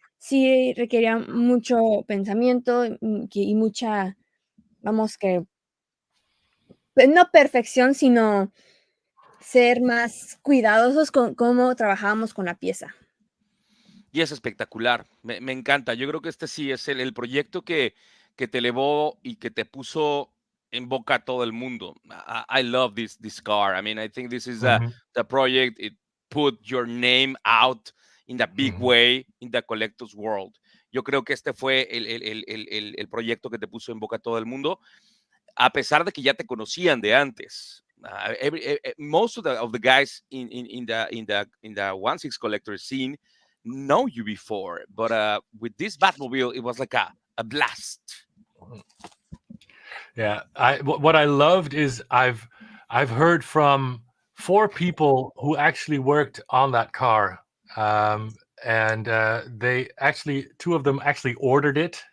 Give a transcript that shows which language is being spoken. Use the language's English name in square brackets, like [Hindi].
[Spanish] Sí requería mucho pensamiento y mucha, vamos que, pues, no perfección, sino ser más cuidadosos con cómo trabajábamos con la pieza. Y es espectacular, me encanta. Yo creo que este sí es el proyecto que te elevó y que te puso en boca a todo el mundo. [English] I love this car. I mean, I think this is the project. It put your name out in the big way in the collector's world. [Spanish] Yo creo que este fue el proyecto que te puso en boca a todo el mundo, a pesar de que ya te conocían de antes. [English] Most of the guys in the 1/6 collector scene know you before, but with this Batmobile, it was like a blast. Yeah, what I loved is I've heard from 4 people who actually worked on that car, and they actually 2 of them actually ordered it.